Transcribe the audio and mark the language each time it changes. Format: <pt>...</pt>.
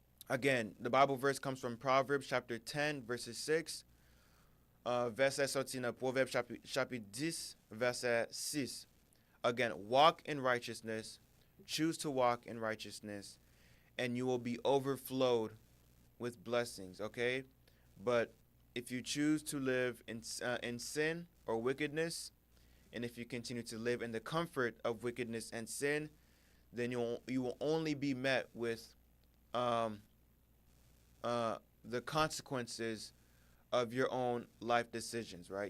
<en>Again, the Bible verse comes from Proverbs chapter 10 verse 6.</en> <fr>Verset sorti dans Proverbs chapitre 10 verset 6.</fr> <en>Again, walk in righteousness, choose to walk in righteousness, and you will be overflowed with blessings. Okay? But if you choose to live in sin or wickedness, and if you continue to live in the comfort of wickedness and sin, then you will only be met with the consequences of your own life decisions, right?</en>